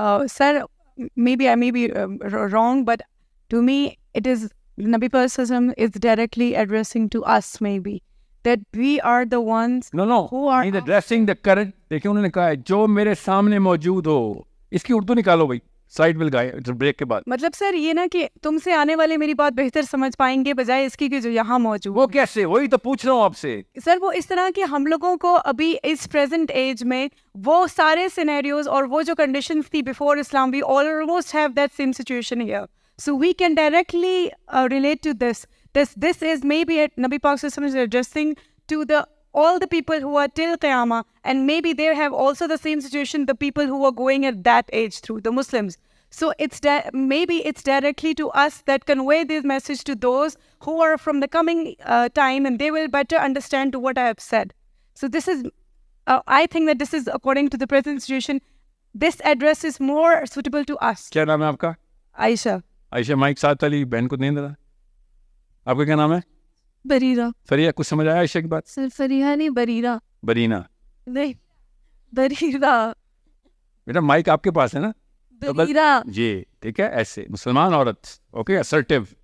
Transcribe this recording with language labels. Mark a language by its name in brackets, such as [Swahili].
[English] sir, maybe I may be wrong, but to me it is Nabi Sallallahu is directly addressing to us, maybe that we are the ones who are addressing the current. [Urdu] دیکھیں انہوں نے کہا ہے جو میرے سامنے موجود ہو. اس کی اردو نکالو بھائی سائڈ ول گائے بریک کے بعد. مطلب سر یہ نا کہ تم سے آنے والے میری بات بہتر سمجھ پائیں گے بجائے اس کی کہ جو یہاں موجود. وہ کیسے؟ وہی تو پوچھ رہا ہوں آپ سے. سر وہ اس طرح کہ ہم لوگوں کو ابھی اس پریزنٹ ایج میں وہ سارے سینیریوز اور وہ جو کنڈیشنز تھی before Islam, [English] We almost have that same situation here. So we can directly relate to this. This is maybe Nabi Pak Sallallahu Alaihi Wasallam is addressing to all the people who are till Qiyamah, and maybe they have also the same situation, the people who are going at that age through, the Muslims. So maybe it's directly to us that convey this message to those who are from the coming time, and they will better understand to what I have said. So this is, I think that this is according to the present situation, this address is more suitable to us. [Urdu] کیا نام ہے آپ کا؟ عائشہ. عائشہ mic ساتھ والی بہن کو دیں ذرا. آپ کا کیا نام ہے؟ بریرہ. فریہ. کچھ سمجھ آیا عائشہ کی بات؟ سر فریہ نہیں, بریرہ. برینا نہیں, بریرہ. بیٹا مائک آپ کے پاس ہے نا؟ بریرہ. جی ٹھیک ہے. ایسے مسلمان عورت, اوکے, اسرٹیو.